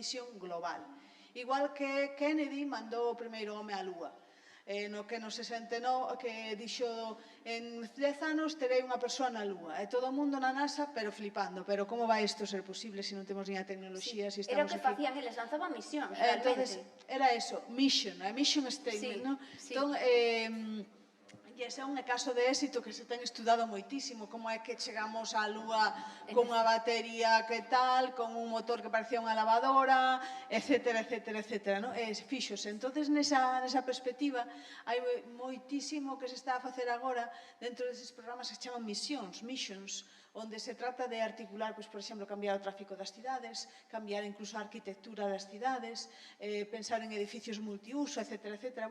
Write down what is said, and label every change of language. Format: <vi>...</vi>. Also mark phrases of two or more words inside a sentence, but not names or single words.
<gl>Igual que Kennedy mandou o primeiro home á Lúa. no que no 69, que dixo en 10 anos terei unha persoa na Lúa, e todo o mundo na NASA, pero flipando, pero como vai isto ser posible se non temos nin a tecnoloxía, se Era o estamos que aquí? facían eles, lanzaban misións, Entonces, realmente. era eso,</gl> <en>mission, a mission statement,</en> <gl>Sí, ¿no? sí. Entón, e ese é un caso de éxito que se ten estudado moitísimo, como é que chegamos á Lúa con unha batería que tal, con un motor que parecía unha lavadora, etcétera, etcétera, etcétera, ¿no? E fíxose. Entonces, nesa perspectiva, hai moitísimo que se está a facer agora dentro deses programas que se chaman missions, onde se trata de articular, pois, por exemplo, cambiar o tráfico das cidades, cambiar incluso a arquitectura das cidades, pensar en edificios multiuso, etcétera, etcétera.</gl>